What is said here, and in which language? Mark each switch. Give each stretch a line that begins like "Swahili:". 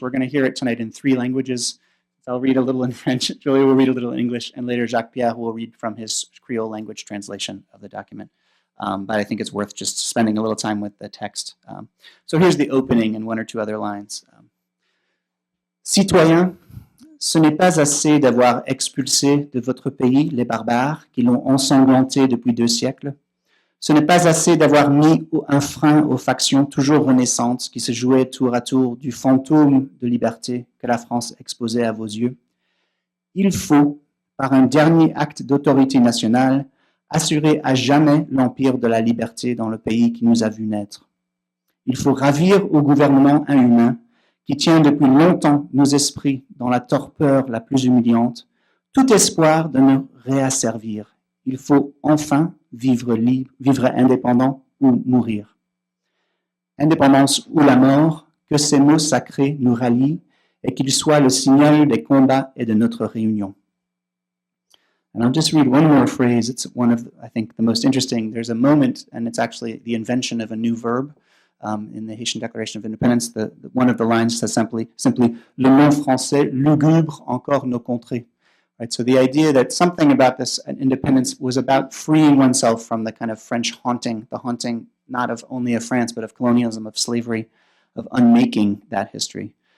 English: We're going to hear it tonight in 3 languages. So I'll read a little in French, Julia will read a little in English, and later Jacques-Pierre will read from his Creole language translation of the document. But I think it's worth just spending a little time with the text. So here's the opening and 1 or 2 other lines.
French: Citoyens, ce n'est pas assez d'avoir expulsé de votre pays les barbares qui l'ont ensanglanté depuis 2 siècles. Ce n'est pas assez d'avoir mis un frein aux factions toujours renaissantes qui se jouaient tour à tour du fantôme de liberté que la France exposait à vos yeux. Il faut, par un dernier acte d'autorité nationale, assurer à jamais l'empire de la liberté dans le pays qui nous a vu naître. Il faut ravir au gouvernement inhumain qui tient depuis longtemps nos esprits dans la torpeur la plus humiliante, tout espoir de nous réasservir. Il faut enfin vivre libre, vivre indépendant ou mourir. Indépendance ou la mort, que ces mots sacrés nous rallient et qu'ils soient le signal des combats et de notre réunion.
English: And I'll just read one more phrase. It's one of, I think, the most interesting. There's a moment, and it's actually the invention of a new verb in the Haitian Declaration of Independence. One of the lines says simply,
French: le nom français lugubre encore nos contrées.
English: Right, so the idea that something about this independence was about freeing oneself from the kind of French haunting, the haunting not of only of France, but of colonialism, of slavery, of unmaking that history.